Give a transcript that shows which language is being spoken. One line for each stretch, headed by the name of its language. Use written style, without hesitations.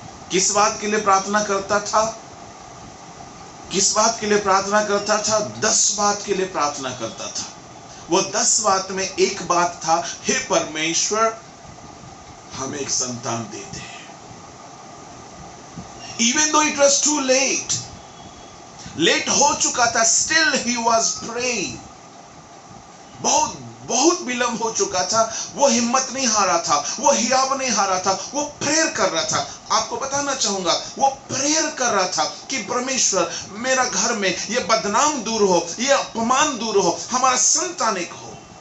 Hindi: किस बात के लिए प्रार्थना करता था? किस बात के लिए प्रार्थना करता था? 10 बात के लिए प्रार्थना करता था। वो 10 बात में एक बात था, हे परमेश्वर हमें एक संतान दे दे।
English: Even though it was too late,
Hindi: late हो चुका था,
English: still he was praying।
Hindi: बहुत विलंब हो चुका था, वो हिम्मत नहीं हारा था, वो हियाव नहीं हारा था, वो प्रेयर कर रहा था। आपको बताना चाहूंगा, वो प्रेयर कर रहा था कि परमेश्वर मेरा घर में ये बदनाम दूर हो, ये अपमान दूर हो, हमारा संतान एक हो।